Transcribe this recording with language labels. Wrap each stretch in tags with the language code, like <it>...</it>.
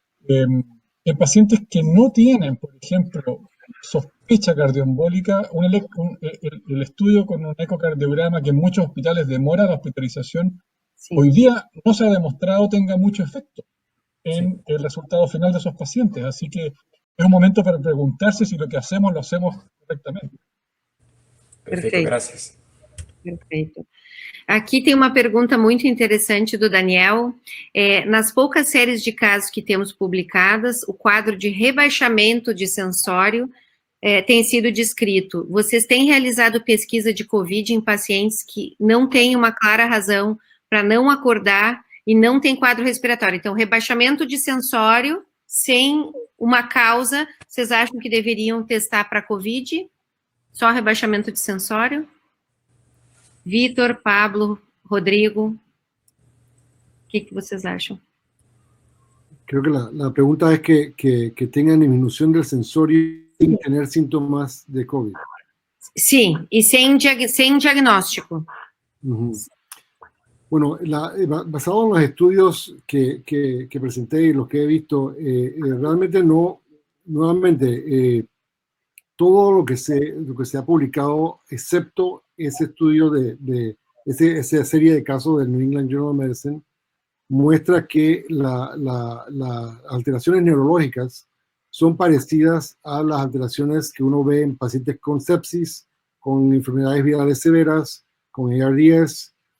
<es>En pacientes que no tienen, por ejemplo, sospecha cardioembólica, el estudio con un ecocardiograma que en muchos hospitales demora la hospitalización,</es> <pt>Sim.</pt> <es>hoy día no se ha demostrado tenga mucho efecto en el resultado final de esos pacientes. Así que es un momento para preguntarse si lo que hacemos lo hacemos correctamente.</es> <pt>Perfeito, graças. Perfeito. Aqui tem uma pergunta muito interessante do Daniel. Nas poucas séries de casos que temos publicadas, o quadro de rebaixamento de sensório tem sido descrito. Vocês têm realizado pesquisa de COVID em pacientes que não têm uma clara razão para não acordar e não tem quadro respiratório. Então, rebaixamento de sensório sem uma causa, vocês acham que deveriam testar para COVID? Só rebaixamento de sensório? Vitor, Pablo, Rodrigo, o que vocês acham?</pt> <es>Creo que la pregunta es que tengan disminución del sensorio sin tener síntomas de COVID.</es> <pt>Sim, e sem diagnóstico. Ujú.</pt> <es>Bueno, basado en los estudios que presenté y los que he visto, realmente nuevamente, todo lo que se ha publicado, excepto ese estudio de esa serie de casos del New England Journal of Medicine, muestra que las alteraciones neurológicas son parecidas a las alteraciones que uno ve en pacientes con sepsis, con enfermedades virales severas, con ARDS.</es>